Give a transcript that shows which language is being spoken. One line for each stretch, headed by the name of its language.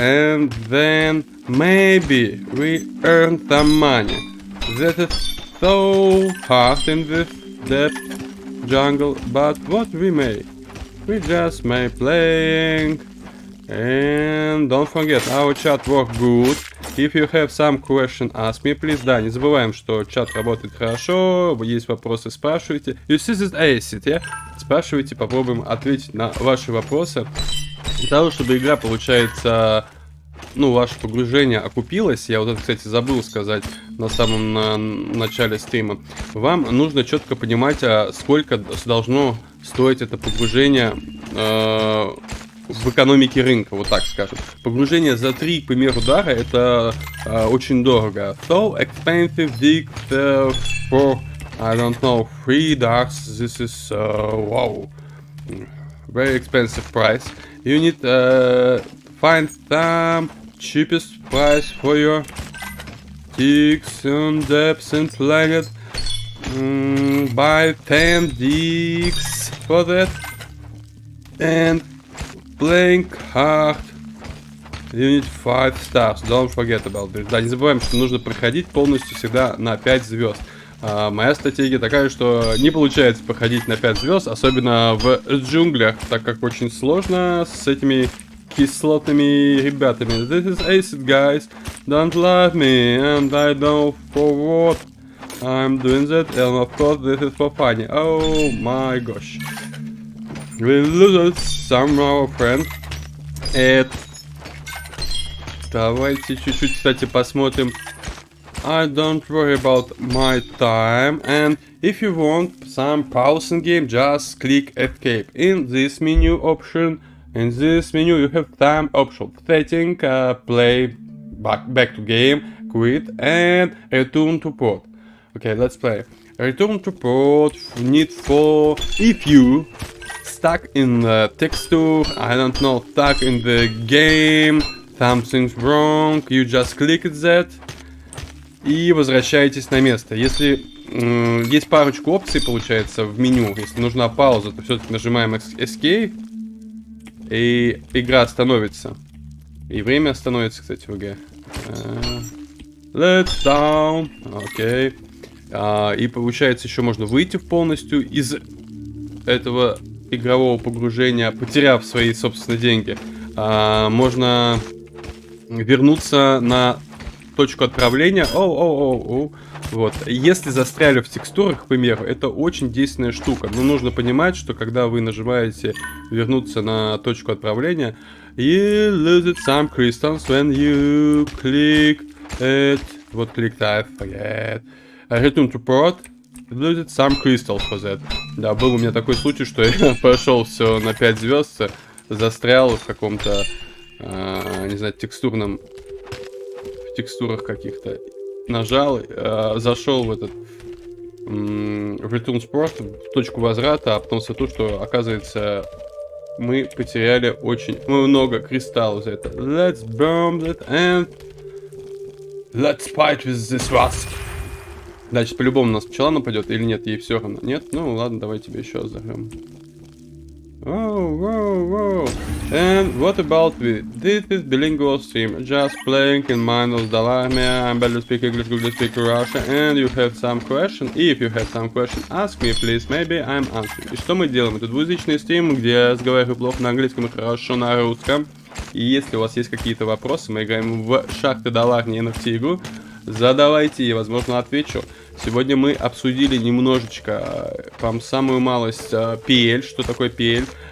English: And then maybe we earn some money. That is so hard in this depth jungle. But what we may? We just may playing. And don't forget, our chat work good. If you have some question, ask me, please.
Russian: Да, не забываем, что чат работает хорошо. Есть вопросы, спрашивайте.
English: You see this acid, yeah?
Russian: Спрашивайте, попробуем ответить на ваши вопросы. Для того, чтобы игра, получается, ну, ваше погружение окупилось. Я вот это, кстати, забыл сказать на самом начале стрима. Вам нужно четко понимать, сколько должно стоить это погружение в экономике рынка, вот так скажем. Погружение за 3, к примеру, дара, это очень дорого. So expensive dig for, I don't know, 3 dars. This is, wow, very expensive price. You need find some cheapest price for your digs and depths and planet. Buy 10 digs for that. And playing hard. You need 5 stars. Don't forget about this. Да, не забываем, что нужно проходить полностью всегда на 5 звезд. Моя стратегия такая, что не получается проходить на 5 звезд, особенно в джунглях, так как очень сложно с этими кислотными ребятами.
English: This is acid, guys. Don't love me, and I know for what I'm doing that, and of course this is for funny. Oh my gosh. We lose some our friend.
Russian: Давайте чуть-чуть, кстати, посмотрим.
English: I don't worry about my time. And if you want some pause in game, just click escape. In this menu option, in this menu you have some options. Setting, play, back to game, quit, and return to port. Okay, let's play. Return to port, need for if you stuck in the texture, I don't know, stuck in the game, something's wrong, you just click that
Russian: и возвращаетесь на место. Если есть парочку опций, получается, в меню, если нужна пауза, то все-таки нажимаем Escape, и игра остановится. И время остановится, кстати, в игре.
English: Let's down, окей.
Russian: И получается, еще можно выйти полностью из этого игрового погружения, потеряв свои собственные деньги. Можно вернуться на точку отправления. Вот. Если застряли в текстурах, к примеру, это очень действенная штука. Но нужно понимать, что когда вы нажимаете вернуться на точку отправления,
English: you lose some crystals when you click it. Вот click I forget. Return to port. Lose some crystals for that.
Russian: Да, был у меня такой случай, что я прошел все на 5 звезд, застрял в каком-то, не знаю, текстурном, в текстурах каких-то, нажал, зашел в этот Return to port, в точку возврата, а потом смотрю, что, оказывается, мы потеряли очень много кристаллов за это. Let's burn that and let's fight with this wasp. Значит, по-любому у нас пчела нападет или нет, ей все равно. Нет? Ну ладно, давай тебе еще взорвем.
English: Whoa. And what about we? This is bilingual stream. Just playing in minus Dalarmia. I'm better speak English, good speak Russian. And you have some question. If you have some question, ask me, please. Maybe I'm answering.
Russian: И что мы делаем? Это двуязычный стрим, где я разговариваю плохо на английском и хорошо на русском. И если у вас есть какие-то вопросы, мы играем в шахты Даларни NFT игру. Задавайте, и, возможно, отвечу. Сегодня мы обсудили немножечко, там, самую малость PL, что такое PL.